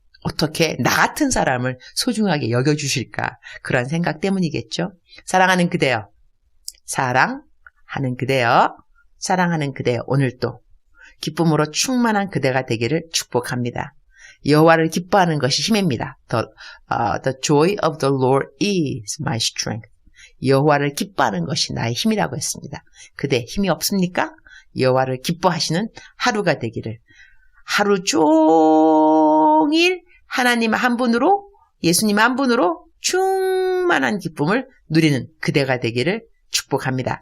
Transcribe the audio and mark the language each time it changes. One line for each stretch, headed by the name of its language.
Korean: 어떻게 나 같은 사람을 소중하게 여겨주실까? 그런 생각 때문이겠죠. 사랑하는 그대여. 사랑하는 그대여. 사랑하는 그대여. 오늘도 기쁨으로 충만한 그대가 되기를 축복합니다. 여호와를 기뻐하는 것이 힘입니다.
English: The joy of the Lord is my strength.
Korean: 여호와를 기뻐하는 것이 나의 힘이라고 했습니다. 그대 힘이 없습니까? 여호와를 기뻐하시는 하루가 되기를. 하루 종일 하나님 한 분으로, 예수님 한 분으로 충만한 기쁨을 누리는 그대가 되기를 축복합니다.